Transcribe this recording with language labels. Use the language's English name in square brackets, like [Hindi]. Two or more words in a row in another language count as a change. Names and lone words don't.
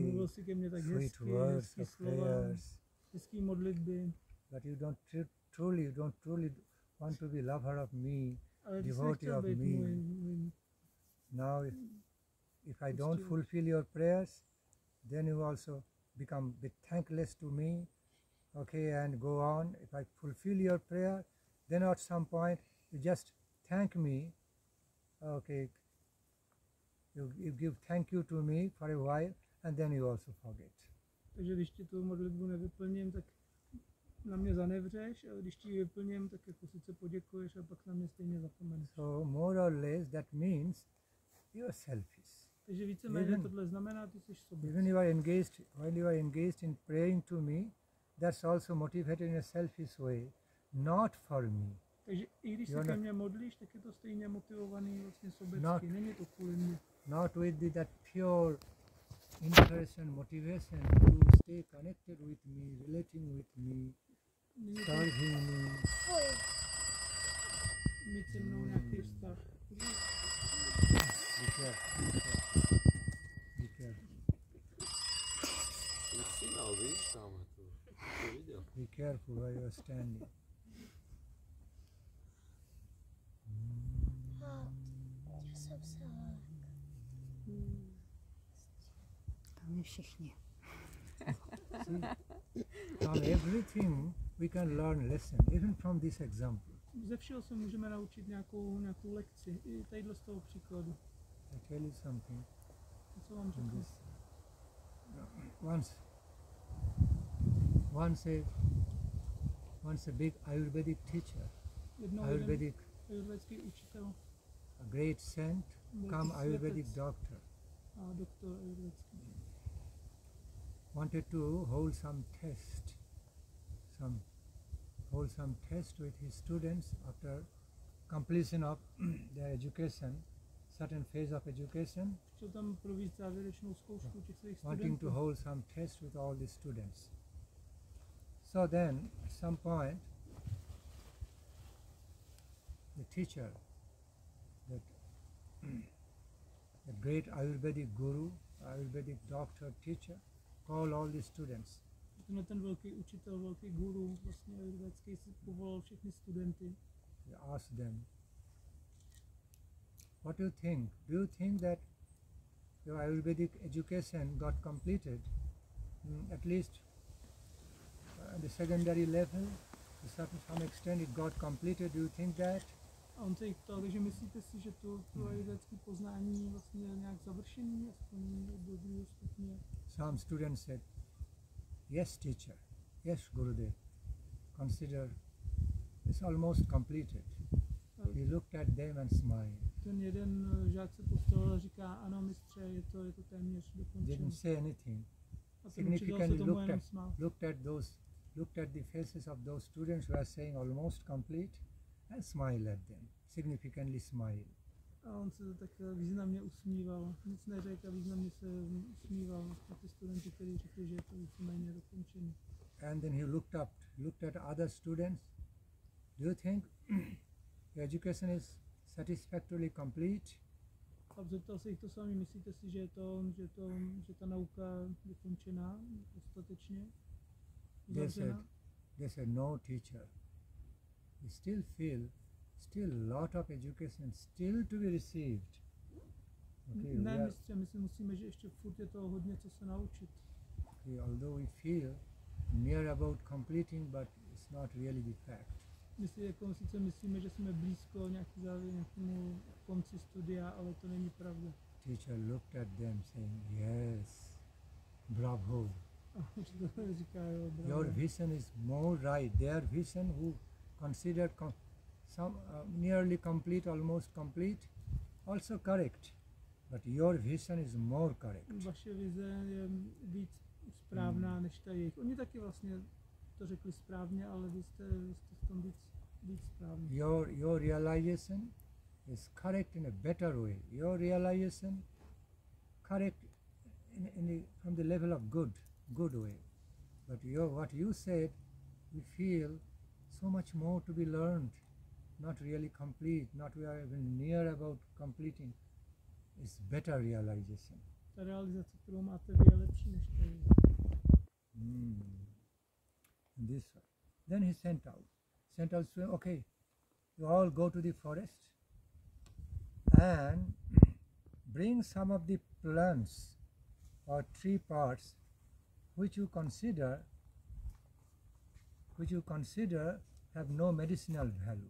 [Czech] mluvil si ke mně tak [English] sweet [Czech] hezky, [English] words [Czech] hezký [English] of [Czech] slova, [English] prayers. [Czech] hezký modlitby. [English] But you don't truly want to be lover of me, [Czech] Ale [English] devotee of me. Now, if I don't fulfill your prayers, then you also become a bit thankless to me, okay, and go on. If I fulfill your prayer, then at some point you just thank me, okay, you give thank you to me for a while, and then you also forget. [Czech] Takže když ti tu modlitbu nevyplním, tak na mě zanevřeš, ale když ti ji vyplním, tak jako sice poděkuješ a pak na mě stejně zapomeneš. [English] So more or less that means you are selfish. [Czech] Takže víceméně tohle znamená, ty jsi sobě. [English] Even while you are engaged in praying to me, that's also motivated in a selfish way, not for me. [Czech] Takže i když se ke mně modlíš, tak je to stejně motivovaný vlastně sobecky, není to kvůli mě. [English] Not with that pure interest and motivation to stay connected with me, relating with me, serving me. [Czech] Mít se mnou nějaký vztah. [English] Be careful. Be careful. Be careful where you are standing. [Czech] My všichni. [English] From everything we can learn lesson, even from this example. [Czech] Ze všeho se můžeme naučit nějakou lekci, i tadyhle z toho příkladu. [English] I tell you something. [Czech] Co vám řeknu? [English] Once a big Ayurvedic teacher, [Czech] Ayurvedický učitel, [English] a great saint, come Ayurvedic doctor, [Czech] a doktor ayurvedický, [English] wanted to hold some test with his students after completion of their education, certain phase of education, [Czech] chtěl tam provést závěrečnou zkoušku těch svých [English] wanting to [Czech] studentů. [English] hold some test with all the students. So then, at some point, the teacher, the great Ayurvedic guru, Ayurvedic doctor, teacher, called all the students. [Czech] Ten velký učitel, velký guru, vlastně ayurvedický, si povolal všechny studenty. [English] He asked them, what do you think? Do you think that your Ayurvedic education got completed, at least at the secondary level, to some extent it got completed? Do you think that? [Czech] A on se jich ptal, takže myslíte si, že to ayurvedické poznání vlastně nějak završení, aspoň do druhého stupně? [English] Some students said, yes teacher, yes Gurudev, consider it's almost completed. He looked at them and smiled. [Czech] Ten jeden žák se postavil a říká, ano mistře, je to téměř dokončeno. [English] Didn't say anything. [Czech] A ten učitel se tomu jenom smál. [English] Looked at the faces of those students who are saying almost complete and smiled at them, significantly smiled. [Czech] A on se tak významně usmíval, nic neřekl a významně se usmíval na ty studenty, kteří řekli, že je to víceméně dokončené. [English] And then he looked at other students. Do you think your education is satisfactorily complete? [Czech] A zeptal se jich to sami, myslíte si, že ta nauka je dokončená dostatečně? [English] They said, no teacher. We still feel lot of education still to be received. Okay, [Czech] ne, mistře, my si musíme, že ještě furt je toho hodně, co se naučit. [English] Okay, although we feel near about completing, but it's not really the fact. [Czech] My si jako sice myslíme, že jsme blízko nějakému konci studia, ale to není pravda. [English] Teacher looked at them saying, yes, bravo. [Czech] Říká, jo, bravo. [English] Your vision is more right. Their vision who considered some nearly complete, almost complete, also correct. But your vision is more correct. [Czech] Vaše vize je víc správná než ta jejich. Oni taky vlastně to řekli správně, ale vy jste v tom víc správně. [English] Your realization is correct in a better way. Your realization correct from the level of good way. But what you said, we feel so much more to be learned, not really complete, not we are even near about completing. It's better realization. [Czech] Ta realizace, kterou máte vy, je lepší než to. [English] This way. Then he sent out to, okay, you all go to the forest and bring some of the plants or tree parts which you consider have no medicinal value.